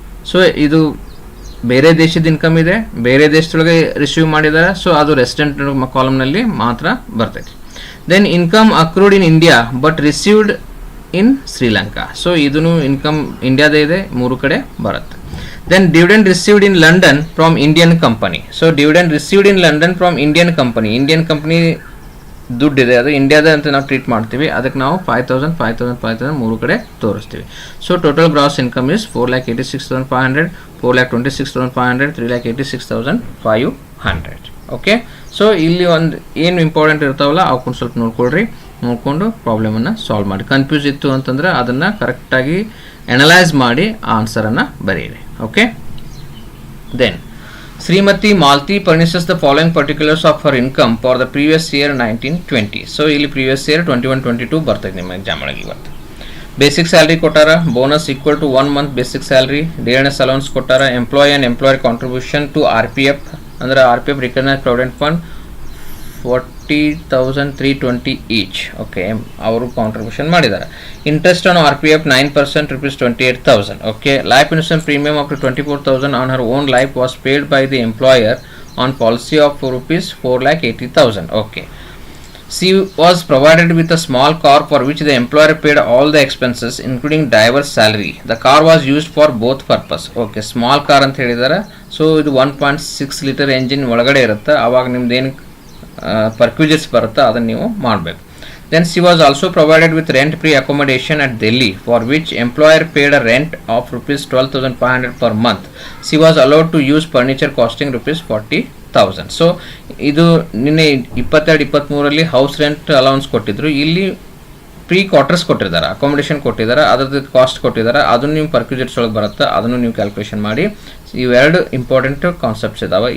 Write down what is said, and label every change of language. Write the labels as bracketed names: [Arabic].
[Kannada] So ಇದು ಬೇರೆ ದೇಶದ ಇನ್ಕಮ್ ಇದೆ, ಬೇರೆ ದೇಶದೊಳಗೆ ರಿಸೀವ್ ಮಾಡಿದ್ದಾರೆ. ಸೊ ಅದು ರೆಸಿಡೆಂಟ್ ಕಾಲಮ್ನಲ್ಲಿ ಮಾತ್ರ ಬರ್ತೈತಿ. Then income accrued in India but received in Sri Lanka. So ಇದೂ ಇನ್ಕಮ್ ಇಂಡಿಯಾದೇ ಇದೆ, ಮೂರು ಕಡೆ ಬರುತ್ತೆ. [English] Then dividend received in London from Indian company. So dividend received in London from Indian company. [Kannada] Indian company ದುಡ್ಡಿದೆ, ಅದು ಇಂಡಿಯಾದ ಅಂತ ನಾವು ಟ್ರೀಟ್ ಮಾಡ್ತೀವಿ. ಅದಕ್ಕೆ ನಾವು 5,000 ಮೂರು ಕಡೆ ತೋರಿಸ್ತೀವಿ. So total gross income is 4,86,500, 4,26,500, 3,86,500. Okay, so ಇಲ್ಲಿ ಒಂದು ಏನು ಇಂಪಾರ್ಟೆಂಟ್ ಇರ್ತಾವಲ್ಲ ಅವಕ್ಕೊಂದು ಸ್ವಲ್ಪ ನೋಡಿಕೊಂಡು ಪ್ರಾಬ್ಲಮನ್ನು ಸಾಲ್ವ್ ಮಾಡಿ. ಕನ್ಫ್ಯೂಸ್ ಇತ್ತು ಅಂತಂದರೆ ಅದನ್ನು ಕರೆಕ್ಟಾಗಿ ಅನಲೈಸ್ ಮಾಡಿ ಆನ್ಸರನ್ನು ಬರೆಯಿರಿ. [English] Okay, then Shrimati Malti furnishes the following particulars of her income for the previous year 1920. [Kannada] So ಇಲ್ಲಿ ಪ್ರೀವಿಯಸ್ ಇಯರ್ 21-22 ಬರ್ತದೆ ನಿಮ್ಮ ಎಕ್ಸಾಮ್ ಒಳಗೆ. ಇವತ್ತು ಬೇಸಿಕ್ ಸ್ಯಾಲ್ರಿ ಕೊಟ್ಟಾರ, bonus equal to 1 month basic salary, dearness allowance ಕೊಟ್ಟಾರ, employee and employer contribution to RPF ಅಂದರೆ RPF recognise provident fund 40,320 each. Okay, ಅವರು contribution ಮಾಡಿದ್ದಾರೆ. Interest on RPF 9% rupees 28,000. [English] Okay, life insurance premium up to 24,000 on her own life was paid by the employer on policy of rupees 4,80,000. Okay, she was provided with a small car for which the employer paid all the expenses including driver's salary. The car was used for both purpose. [Kannada] Okay, small car ಅಂತ ಹೇಳಿದ್ದಾರೆ. So ಇದು 1.6 litre engine ಒಳಗಡೆ ಇರುತ್ತೆ. ಆವಾಗ ನಿಮ್ದು ಏನು perquisites ಬರುತ್ತೆ ಅದನ್ನು ನೀವು ಮಾಡಬೇಕು. [English] Then she was also provided with rent-free accommodation at Delhi for which employer paid a rent of rupees 12,500 per month. She was allowed to use furniture costing rupees 40,000. [Kannada] So ಇದು ನಿನ್ನೆ 22-23 ಹೌಸ್ ರೆಂಟ್ ಅಲೌನ್ಸ್ ಕೊಟ್ಟಿದ್ರು. ಇಲ್ಲಿ pre quarters ಕೊಟ್ಟಿದ್ದಾರೆ, accommodation ಕೊಟ್ಟಿದ್ದಾರೆ, ಅದ್ರದ್ದು cost ಕೊಟ್ಟಿದ್ದಾರೆ. ಅದನ್ನು ನೀವು ಪರ್ಕ್ಯೂಸಿಟ್ಸ್ ಒಳಗೆ ಬರುತ್ತೆ, ಅದನ್ನು ನೀವು ಕ್ಯಾಲ್ಕುಲೇಷನ್ ಮಾಡಿ. ಇವೆರಡು ಇಂಪಾರ್ಟೆಂಟ್ ಕಾನ್ಸೆಪ್ಟ್ಸ್ ಇದಾವೆ.